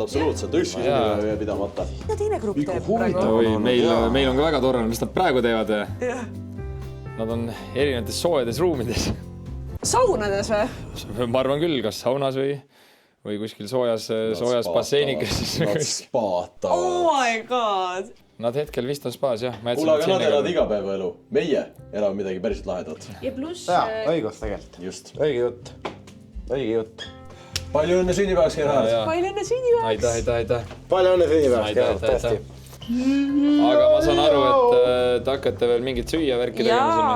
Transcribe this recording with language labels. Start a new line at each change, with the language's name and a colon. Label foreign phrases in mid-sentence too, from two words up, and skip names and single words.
Estonian: Ükski sünnipäeva ei pidamata. Ja teine grupp teeb praegu. Meil on ka väga tore, mis nad praegu teevad. Nad on erinevates soojades ruumides. Saunades või? Ma arvan küll, kas saunas või kuskil soojas basseenikas. Nad spaata.
English: Oh my god!
Estonian: Nad hetkel vist on spaas, jah. Kuule, aga nad elavad igapäevaelu. Meie elame midagi päriselt lahedat. Ja pluss... Jaa, õigus tegelikult. Just. Õige jutt. Palju õnne sünnipäevaks, Gerhard. Palju õnne sünnipäevaks. Aitäh. Palju õnne sünnipäevaks, Gerhard, tõesti. Aga ma saan aru, et te hakkate veel mingit süüa värki tegema sinna.